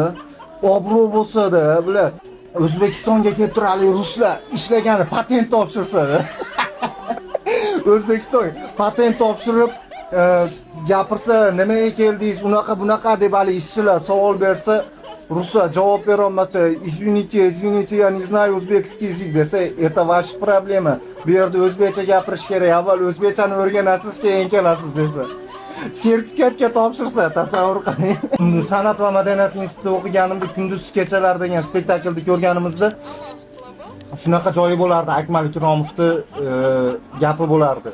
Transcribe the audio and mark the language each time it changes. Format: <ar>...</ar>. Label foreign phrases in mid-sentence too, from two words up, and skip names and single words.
<uz>Obro' bo'lsa-da, bilar O'zbekistonga kelib turali ruslar ishlagani patent topshirsa-da. O'zbekistonga patent topshirib gapirsa, nimaga keldingiz, bunaqa deb hali ishchilar savol bersa, ruslar javob bera olmasa,</uz> <ru>извините, я не знаю узбекский язык desa, это ваша проблема.</ru> <uz>Bu yerda o'zbekcha gapirish kerak. Avval o'zbekchani o'rganasiz, keyin kelasiz desa. Sertifikatga topshirsa, tasavvur qiling. San'at va madaniyat institutida o'qiganimda kunduz kechalar degan spektaklni ko'rganimizda shunaqa joyi bo'lardi, Akmal Ikromovning gapi bo'lardi.</uz>